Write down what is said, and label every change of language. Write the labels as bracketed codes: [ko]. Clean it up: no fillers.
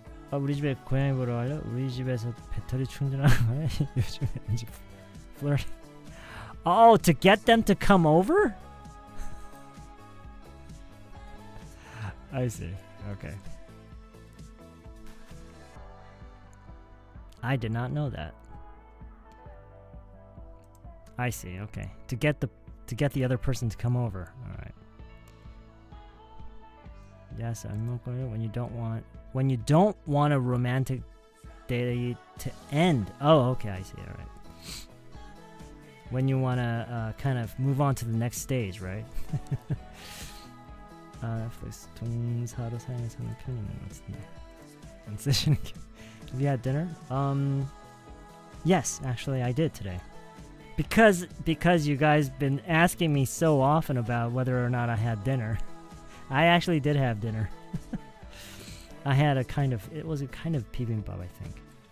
[ko] 우리 집에 고양이 보러 갈래? 우리 집에서 배터리 충전하는 거야? 요즘에 왠지 flirting. [en] Oh, to get them to come over? I see. Okay. I did not know that. I see. Okay. To get the other person to come over. All right. Yes, I'm not going to. When you don't want a romantic date to end. Oh, okay, I see. All right. When you want to kind of move on to the next stage, right? [ko] Netflix 동사로 사용해서 하는 편인 것 같은데. 안 쓰시는 게. [en] Have you had dinner? Yes, actually, I did today. Because you guys been asking me so often about whether or not I had dinner. I actually did have dinner. I had it was a kind of bibimbap, I think.